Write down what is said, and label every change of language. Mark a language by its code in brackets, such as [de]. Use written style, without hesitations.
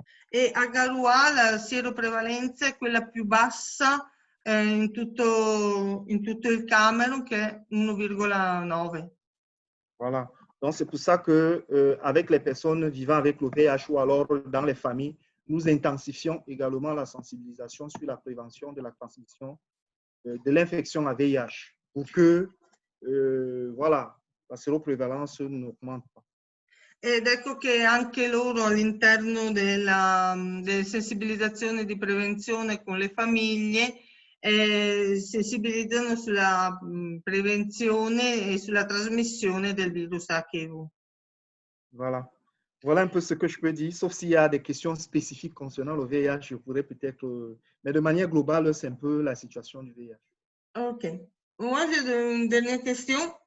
[it] E a Garoua la sieroprevalenza è quella più bassa in tutto il Camerun, che è 1,9. [fr] Voilà. Donc, c'est pour ça que avec les personnes vivant avec le VIH ou alors dans les familles, nous intensifions également la sensibilisation sur la prévention de la transmission de l'infection à VIH pour que voilà, la séroprévalence n'augmente pas. [it] Ed ecco che anche loro all'interno delle sensibilizzazioni di prevenzione con le famiglie sensibilizzano sulla prevenzione e sulla trasmissione del virus HIV. [fr] Voilà. Voilà un peu ce que je peux dire, sauf s'il y a des questions spécifiques concernant le VIH, je pourrais peut-être... mais de manière globale, c'est un peu la situation du VIH. Ok. Moi, j'ai une dernière question.